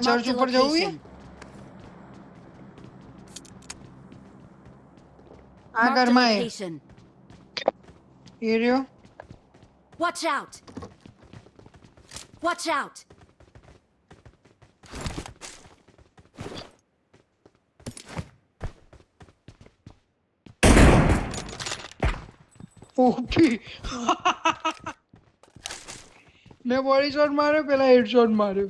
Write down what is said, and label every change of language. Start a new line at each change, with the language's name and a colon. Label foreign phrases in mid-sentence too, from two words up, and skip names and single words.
English: Marked
Gujarati: ચર્ચ
English: a
Gujarati: ઉપર જવું છે
English: location.
Gujarati: આ
English: Marked a
Gujarati: ઘરમાં
English: location.
Gujarati: એ રહ્યો
English: Watch out! Watch out!
Gujarati: ઓપી મેં
English: body shot
Gujarati: માર્યો પેલા
English: head shot
Gujarati: માર્યો